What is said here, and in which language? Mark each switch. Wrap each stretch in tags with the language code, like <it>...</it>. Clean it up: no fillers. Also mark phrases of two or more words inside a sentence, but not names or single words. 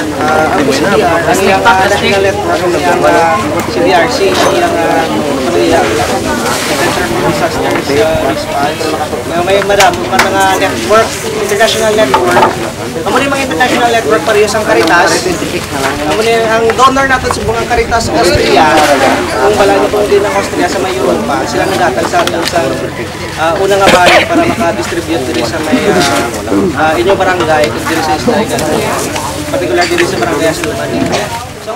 <hil>Ang PCDR ang iyang</hil> <en>national network</en> <hil>ng CDRC, iyang Center for Disaster Response. May madamo pa mga network,</hil> <en>international network.</en> <hil>Amo ni mga</hil> <en>international network</en> <hil>parehas ang Caritas. Amo ni ang donor natin sa buong Caritas sa Austria. Kung wala na po din ang Austria sa may Europa, sila nagatag sa atin sa unang bayan para maka-distribute diri sa may inyong barangay kung diri sa Isla Higante. Particular diri sa barangay Asluman.</hil>